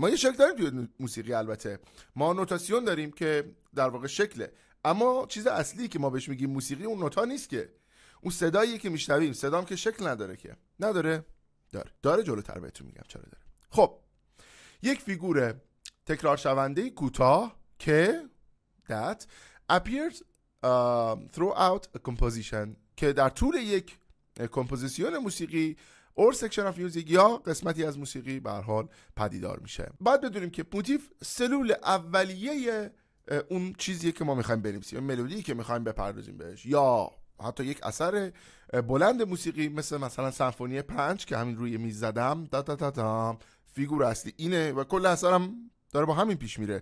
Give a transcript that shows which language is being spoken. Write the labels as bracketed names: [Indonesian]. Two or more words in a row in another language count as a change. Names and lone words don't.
[Persian] ما یه شکل داریم توی موسیقی، البته ما نوتاسیون داریم که در واقع شکله، اما چیز اصلی که ما بهش میگیم موسیقی اون نوتا نیست که، اون صداییه که میشنویم. صدام که شکل نداره که. نداره؟ داره. جلوتر بهتون میگم چرا داره. خب یک فیگور تکرار شونده کوتاه که [English] that appears throughout a composition، [Persian] که در طول یک کمپوزیسیون موسیقی [English] or section of music [Persian] یا قسمتی از موسیقی به هر حال پدیدار میشه. بعد بدونیم که موتیف سلول اولیه اون چیزیه که ما میخوایم بنویسیم، ملودی که میخوایم بپردازیم بهش، یا حتی یک اثر بلند موسیقی مثلا سمفونی 5 که همین روی میز زدم، دا دا دا دا، فیگور اصلی اینه و کل اثرم داره با همین پیش میره.